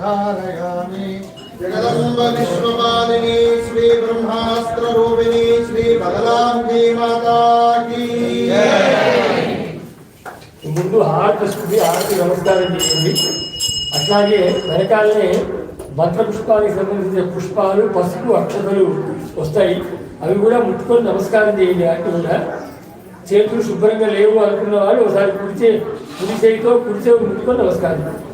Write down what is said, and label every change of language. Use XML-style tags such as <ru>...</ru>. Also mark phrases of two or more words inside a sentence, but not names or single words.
<sa>धारयामि</sa> <hi>जगदम्ब विश्वपालिनी श्री ब्रह्मास्त्र रूपिणी श्री बगलांबी माता की</hi> <te>ముందు హారతి వస్తుంది, హారతి నమస్కారం చేయండి. అట్లాగే వెనకాలనే మంత్రపుష్పానికి సంబంధించిన పుష్పాలు, పసుపు, అక్షతలు వస్తాయి. అవి కూడా ముట్టుకొని నమస్కారం చేయండి. అటు కూడా చేతులు శుభ్రంగా లేవు అనుకున్న వాళ్ళు ఒకసారి కుడి చేయితో కుడి చేయి ముట్టుకొని నమస్కారం.</te>